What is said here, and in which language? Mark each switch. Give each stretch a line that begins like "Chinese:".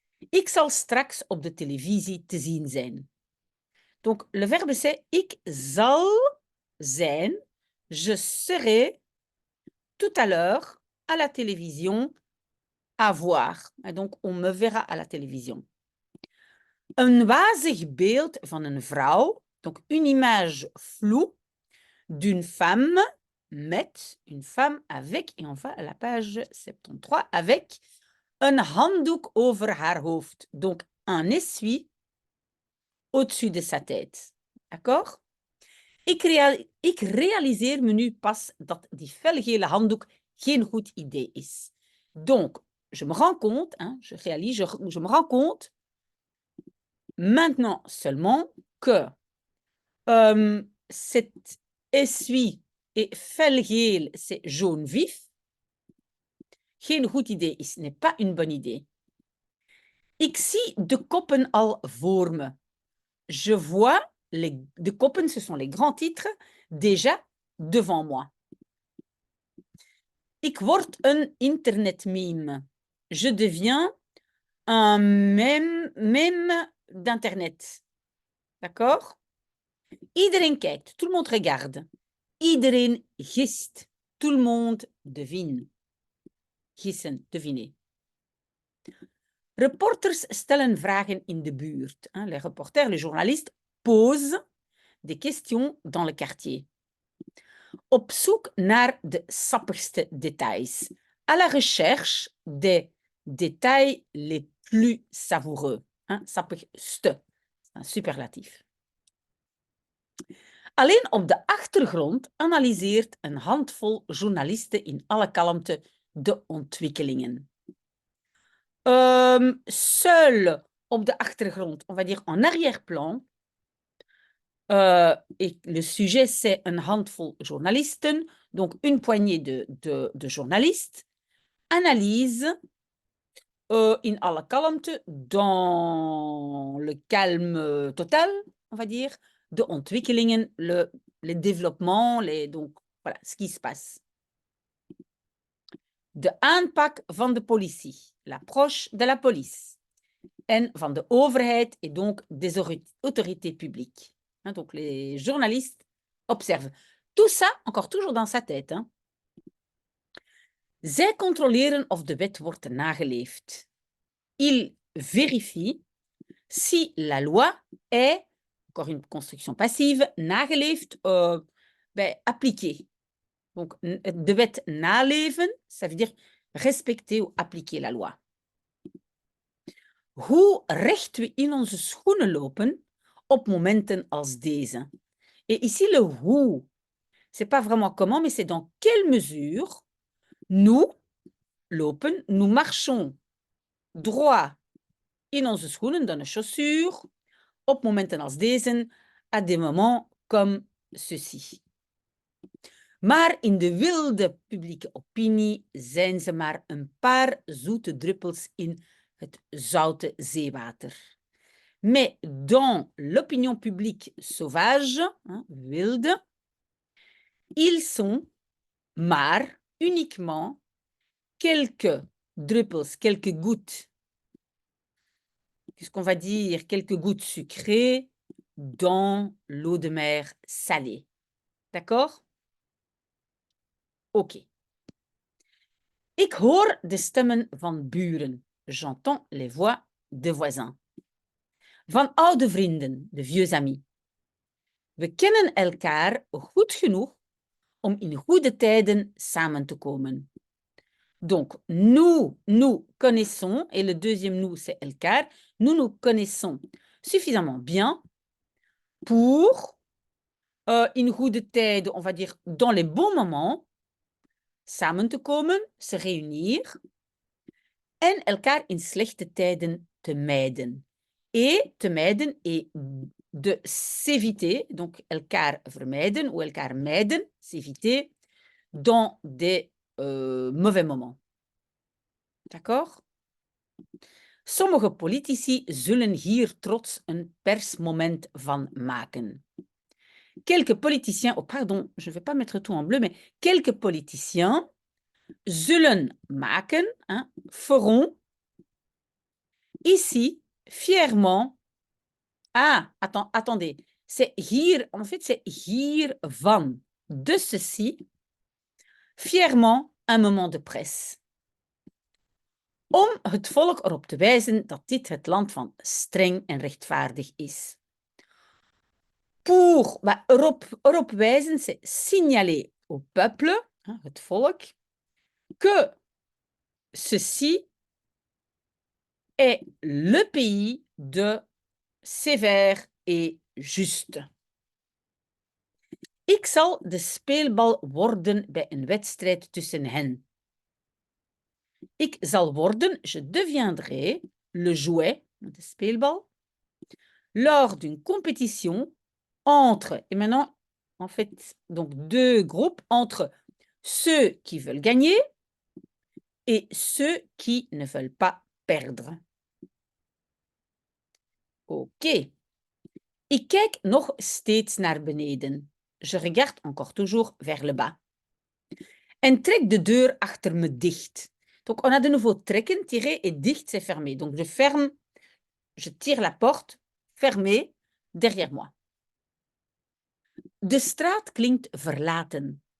Dutch: Ik zal straks op de televisie te zien zijn.
French: Donc, le verbe c'est
Dutch: ik zal zijn,
French: je serai tout à l'heure à la télévision à voir. Et donc, on me verra à la télévision.
Dutch: Een wazig beeld van een vrouw,
French: donc une image floue d'une femme
Dutch: met,
French: une femme avec, et on va à la page 73, avec
Dutch: een handdoek over haar hoofd,
French: donc un essuie au-dessus de sa tête. D'accord?
Dutch: Ik realiseer me nu pas dat die felgele handdoek geen goed idee is.
French: Donc, je me rends compte, hein, je me rends compte maintenant seulement que cet essuie et
Dutch: felgeel,
French: c'est jaune vif.
Dutch: Geen goed idee is,
French: n'est pas une bonne idée.
Dutch: Ik zie de koppen al voor me.
French: Je vois
Dutch: de koppen,
French: ce sont les grands titres, déjà devant moi.
Dutch: Ik word een internetmeme.
French: Je deviens un mème d'Internet. D'accord?
Dutch: Iedereen kijkt.
French: Tout le monde regarde.
Dutch: Iedereen gist.
French: Tout le monde devine.
Dutch: Gissen,
French: deviner.
Dutch: Reporters stellen vragen in de buurt.
French: Les reporters, les journalistes posent des questions dans le quartier.
Dutch: Op zoek naar de sappigste details.
French: À la recherche des détails les plus savoureux.
Dutch: Sappigste,
French: un
Dutch: superlatief. Alleen op de achtergrond analyseert een handvol journalisten in alle kalmte de ontwikkelingen.
French: Seul
Dutch: op de achtergrond,
French: on va dire en arrière-plan, et le sujet, c'est un
Dutch: handful journalisten,
French: donc une poignée de journalistes, analysent
Dutch: in alle kalmte,
French: dans le calme total, on va dire,
Dutch: de ontwikkelingen,
French: les développements, donc voilà, ce qui se passe.
Dutch: De aanpak van de politie,
French: l'approche de la police,
Dutch: en van de overheid
French: et donc des autorités publiques. Donc les journalistes observent. Tout ça, encore toujours dans sa tête.
Dutch: Zij controleren of de wet wordt nageleefd.
French: Ils vérifient si la loi est, encore une construction passive,
Dutch: nageleefd,
French: appliquée. Donc,
Dutch: de wet naleven,
French: ça veut dire respecter ou appliquer la loi.
Dutch: Hoe recht we in onze schoenen lopen op momenten als deze.
French: Et ici, le
Dutch: hoe,
French: c'est pas vraiment comment, mais c'est dans quelle mesure nous,
Dutch: lopen,
French: nous marchons droit
Dutch: in onze schoenen,
French: dans nos chaussures,
Dutch: op momenten als deze,
French: à des moments comme ceci.
Dutch: Maar in de wilde publieke opinie zijn ze maar een paar zoete druppels in het zoute zeewater.
French: Mais dans l'opinion publique sauvage,
Dutch: wilde,
French: ils sont
Dutch: maar
French: uniquement quelques
Dutch: druppels,
French: quelques gouttes, puisqu'on va dire quelques gouttes sucrées dans l'eau de mer salée. D'accord? Ok.
Dutch: Ik hoor de stemmen van buren.
French: J'entends les voix de voisins.
Dutch: Van oude vrienden,
French: de vieux amis.
Dutch: We kennen elkaar goed genoeg om in goede tijden samen te komen.
French: Donc, nous connaissons, et le deuxième nous, c'est
Dutch: elkaar,
French: nous connaissons suffisamment bien pour,
Dutch: in goede tijden,
French: on va dire, dans les bons moments,
Dutch: samen te komen,
French: se réunir,
Dutch: en elkaar in slechte tijden te mijden.
French: Et
Dutch: te mijden
French: et de s'éviter, donc
Dutch: elkaar vermijden
French: ou
Dutch: elkaar mijden,
French: s'éviter, dans des mauvais moments. D'accord?
Dutch: Sommige politici zullen hier trots een persmoment van maken.
French: Quelques politiciens, oh pardon, je ne vais pas mettre tout en bleu, mais quelques politiciens
Dutch: zullen maken,
French: feront, ici, fièrement. Ah, attendez, c'est
Dutch: hier,
French: en fait, c'est
Dutch: hiervan,
French: de ceci, fièrement un moment de presse.
Dutch: Om het volk erop te wijzen dat dit het land van streng en rechtvaardig is.
French: Pour,
Dutch: erop wijzen,
French: c'est signaler au peuple,
Dutch: het volk,
French: que ceci est le pays de sévère et juste.
Dutch: Ik zal de speelbal worden bij een wedstrijd tussen hen. Ik zal worden,
French: je deviendrai, le jouet,
Dutch: de speelbal,
French: lors d'une compétition entre, et maintenant, en fait, donc deux groupes, entre ceux qui veulent gagner et ceux qui ne veulent pas perdre.
Dutch: Oké. Ik kijk nog steeds naar beneden.
French: Je regarde encore toujours vers le bas.
Dutch: En trek de deur achter me dicht.
French: Donc, on a de nouveau
Dutch: trekken,
French: tirer, et
Dutch: dicht,
French: c'est fermé. Donc, je ferme je tire la porte fermée derrière moi.
Dutch: De straat klinkt verlaten.